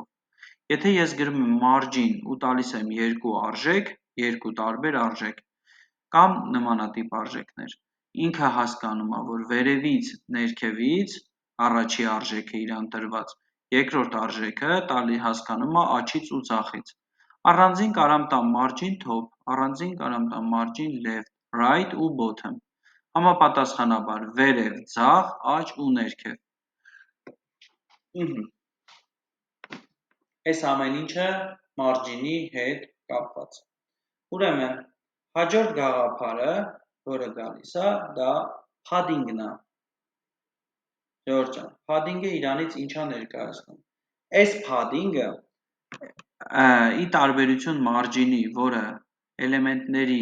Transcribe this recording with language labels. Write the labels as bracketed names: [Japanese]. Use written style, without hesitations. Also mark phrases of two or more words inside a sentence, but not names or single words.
[Armenian] Եթե ես գրում եմ margin ու տալիս եմ երկու արժեք, երկու տարբեր արժեք, կամ նմանատիպ արժեքներ, ինքը հասկանում է, որ վերևից, ներքևից, առաջի արժեքը իրան տրված, երկրորդ արժեքը հասկանում է աջից ու ձախից։ Առանձին կարամ տամ [English] margin top, [Armenian] առանձին կարամ տամ [English] margin left, right [Armenian] ու bottom։ Համապատասխանաբար վերև, ձախ, աջ ու ներքև։ Այս ամեն ինչը margin-ի հետ կապված։ Ուրեմն, հաջորդ գաղափարը, որը գալիս է, դա padding-ն է։ Ժողովուրդ ջան, padding-ը իրանից ինչա ներկայացնում։ Այս padding-ը ի տարբերություն margin-ի, որը էլեմենտների